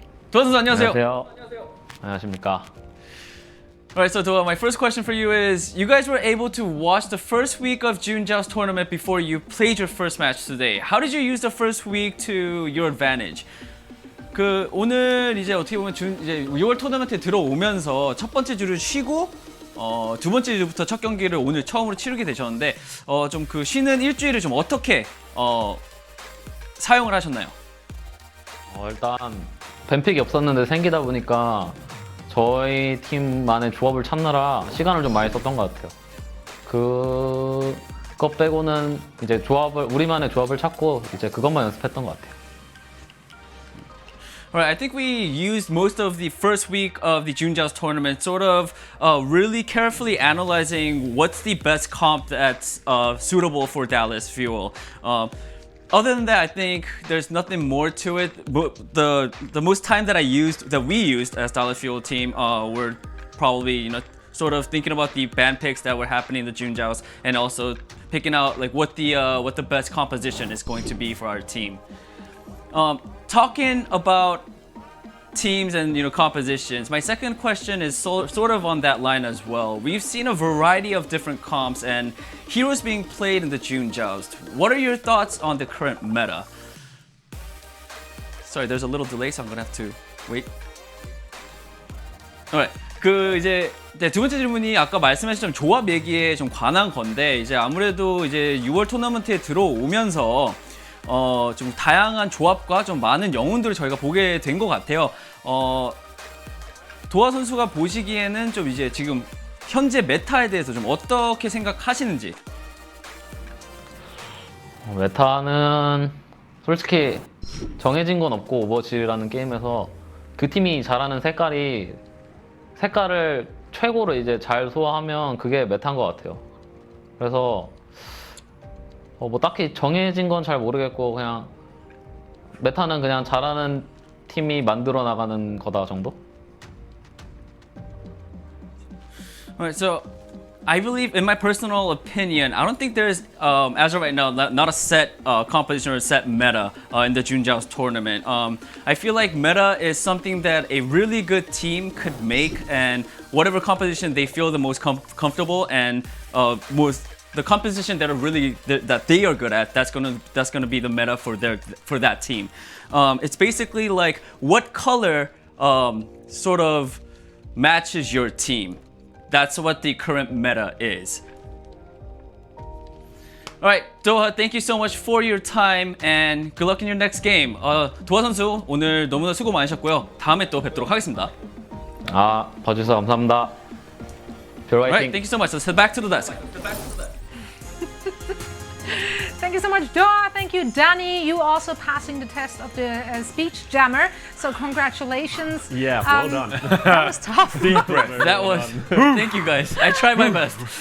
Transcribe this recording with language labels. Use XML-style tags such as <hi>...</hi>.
<ko>도하 선수 안녕하세요. 안녕하십니까.</ko> <en>Alright, so Doha, my first question for you is, you guys were able to watch the first week of June Joust tournament before you played your first match today. How did you use the first week to your advantage?</en> <ko>오늘 이제 어떻게 보면 이제 6월 토너먼트에 들어오면서 첫 번째 주를 쉬고 두 번째 주부터 첫 경기를 오늘 처음으로 치르게 되셨는데 좀 그 쉬는 일주일을 좀 어떻게 사용을 하셨나요? 일단 뱀픽이 없었는데 생기다 보니까 저희 팀만의 조합을 찾느라 시간을 좀 많이 썼던 것 같아요. 그거 빼고는 이제 우리만의 조합을 찾고 이제 그것만 연습했던 것 같아요.</ko> <en>Alright, I think we used most of the first week of the June Joust tournament sort of really carefully analyzing what's the best comp that's suitable for Dallas Fuel. Other than that, I think there's nothing more to it. The most time that we used as Dallas Fuel team were probably sort of thinking about the band picks that were happening in the June Joust and also picking out like what the best composition is going to be for our team. Talking about teams and compositions, my second question is sort of on that line as well. We've seen a variety of different comps and heroes being played in the June Joust. What are your thoughts on the current meta? Sorry, there's a little delay, so I'm gonna have to wait.</en> <ko>Alright, 이제 두 번째 질문이 아까 말씀하신 조합 얘기에 좀 관한 건데 이제 아무래도 이제 6월 토너먼트에 들어오면서 좀 다양한 조합과 좀 많은 영웅들을 저희가 보게 된 것 같아요. 도하 선수가 보시기에는 좀 이제 지금 현재 메타에 대해서 좀 어떻게 생각하시는지? 메타는 솔직히 정해진 건 없고 오버워치라는 게임에서 그 팀이 잘하는 색깔을 최고로 이제 잘 소화하면 그게 메타인 것 같아요. 그래서 뭐 딱히 정해진 건 잘 모르겠고 그냥 메타는 그냥 잘하는 팀이 만들어 나가는 거다 정도?</ko> <en>Alright, so I believe, in my personal opinion, I don't think there's, as of right now, not a set composition or a set meta in the June Joust tournament. I feel like meta is something that a really good team could make, and whatever composition they feel the most comfortable and the composition that they are good at, that's gonna be the meta for that team. It's basically like what color sort of matches your team. That's what the current meta is. Alright, Doha, thank you so much for your time and good luck in your next game.</en> <ko>도하 선수 오늘 너무나 수고 많으셨고요. 다음에 또 뵙도록 하겠습니다. 봐주셔서 감사합니다. 별 화이팅.</ko> <en>Alright, thank you so much. Let's head back to the desk. Thank you so much, Doha. Thank you, Danny. You also passing the test of the speech jammer. So congratulations. Yeah, well done. That was tough. Deep breath. That was. Thank you guys. I tried my best.</en>